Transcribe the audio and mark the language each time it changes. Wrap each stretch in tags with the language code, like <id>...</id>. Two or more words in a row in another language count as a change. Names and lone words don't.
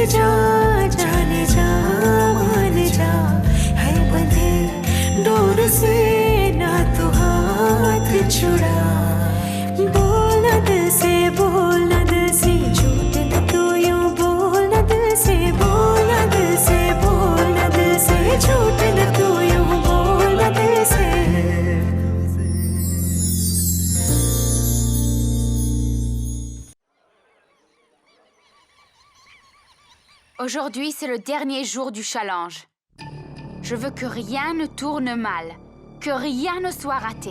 <hi>जा जाने जा मान जा है बंधे डोर से ना तू हाथ छुड़ा बोल न दिल से बोल न दिल से झूठ न तू यूं बोल न दिल से बोल न दिल से बोल न दिल से झूठ न तू यूं बोल न दिल से</hi> <fr>Aujourd'hui, c'est le dernier jour du challenge. Je veux que rien ne tourne mal, que rien ne soit raté.</fr>